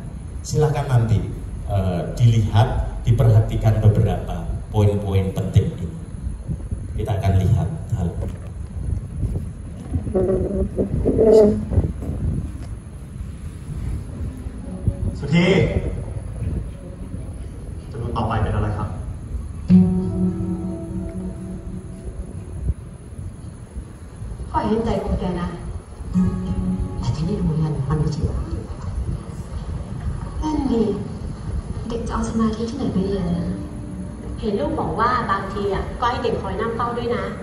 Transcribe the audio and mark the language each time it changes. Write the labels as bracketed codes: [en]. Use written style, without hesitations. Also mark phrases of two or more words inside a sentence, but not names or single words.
[id] Silakan nanti dilihat, diperhatikan beberapa poin-poin penting ini. Kita akan lihat hal ini. [th] Suki จำนวนต่อไปเป็นอะไรครับ พ่อเห็นใจคนแกนะแต่ที่นี่โรงเรียนมันไม่ใช่นั่นดิเด็กจะเอาสมาธิที่ไหนไปเรียนนะเห็นลูกบอกว่าบางทีอ่ะก็ให้เด็กคอยนั่งเฝ้าด้วยนะ